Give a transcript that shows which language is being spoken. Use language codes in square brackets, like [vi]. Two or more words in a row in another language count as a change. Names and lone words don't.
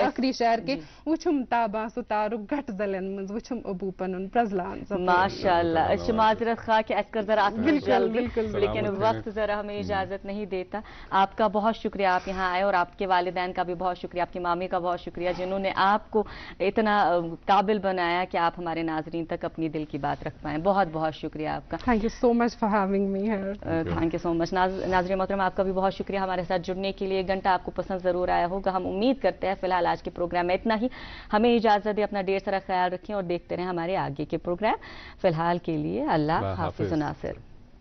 [ks] ٲخری شعر کہ وٕچھم تابان سُہ تارُک گٹہٕ زلین منٛز وٕچھم ابوٗ پنُن پرٛزلان. ماشاء اللہ. أسۍ چھِ معذرت خواہ کہ اَسہِ کٔر ذرا اتھ میں جلدی, [ur] لیکن وقت ذرا ہمیں اجازت نہیں دیتا. آپ کا بہت شکریہ, آپ یہاں آئے, اور آپ کے والدین کا بھی بہت شکریہ, آپ کی مامی کا بہت شکریہ جنہوں نے آپ کو اتنا قابل بنایا کہ آپ ہمارے ناظرین تک اپنی دل کی بات رکھ پائیں. بہت بہت شکریہ آپ کا. [en] Thank you so much for having me here. Thank you so much. [ur] ناظرین محترم, آپ کا بھی بہت شکریہ ہمارے ساتھ جڑنے کے لیے. گھنٹہ آپ کو پسند ضرور آیا ہوگا, ہم امید کرتے ہیں. فی الحال آج کے پروگرام میں اتنا ہی. ہمیں اجازت دیں, اپنا ڈھیر سارا خیال رکھیں اور دیکھتے رہیں ہمارے آگے کے پروگرام. فی الحال کے لیے اللہ حافظ. ناصر.